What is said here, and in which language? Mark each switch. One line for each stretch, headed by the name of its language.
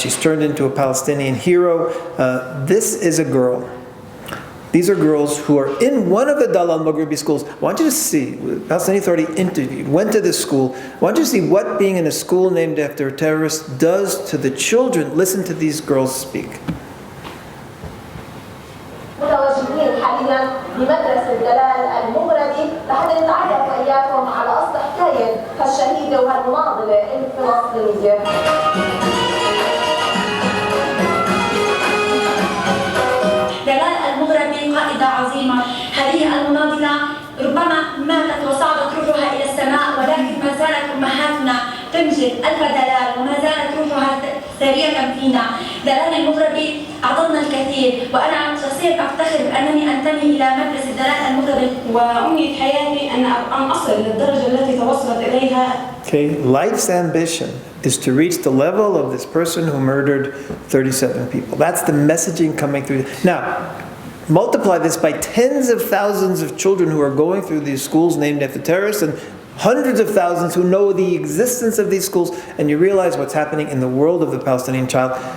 English: She's turned into a Palestinian hero. This is a girl. These are girls who are in one of the Dalal Mughrabi schools. I want you to see, the Palestinian Authority interviewed, went to this school. I want you to see what being in a school named after a terrorist does to the children. Listen to these girls speak.
Arabic: متواجدين حاليا بمدرسة دلال المغربي لحتى نتعرف وإياكم على أصل حكاية هالشهيدة وهالمناضلة الفلسطينية. دلال المغربي قائدة عظيمة. هذه المناضلة ربما ماتت وصعدت روحها إلى السماء، ولكن ما زالت أمهاتنا تنجب ألف دلال وما زالت روحها سارية فينا. دلال المغربي أعطتنا الكثير، وأنا شخصيا أفتخر بأنني أنتمي إلى مدرسة دلال المغربي، وأمنية حياتي أن أصل للدرجة التي توصلت إليها.
English: Okay, life's ambition is to reach the level of this person who murdered 37 people. That's the messaging coming through. Now, multiply this by tens of thousands of children who are going through these schools named after terrorists, and hundreds of thousands who know the existence of these schools, and you realize what's happening in the world of the Palestinian child.